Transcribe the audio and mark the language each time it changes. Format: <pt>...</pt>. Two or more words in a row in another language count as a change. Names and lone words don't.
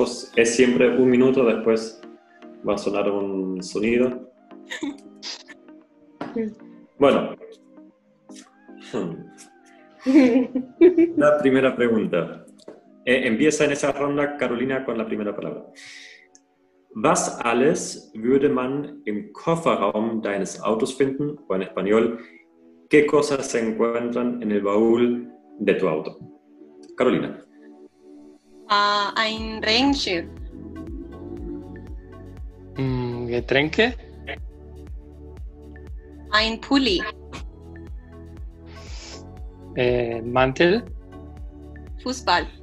<es>Es siempre 1 minuto, después va a sonar un sonido. Bueno. La primera pregunta. Empieza en esa ronda Carolina con la primera palabra.</es> <de>Was alles würde man im Kofferraum deines Autos finden?</de> <es>O en español, ¿qué cosas se encuentran en el baúl de tu auto? Carolina.</es> <de>Ein Regenschirm. Getränke. Ein Pulli. Mantel. Fußball.</de>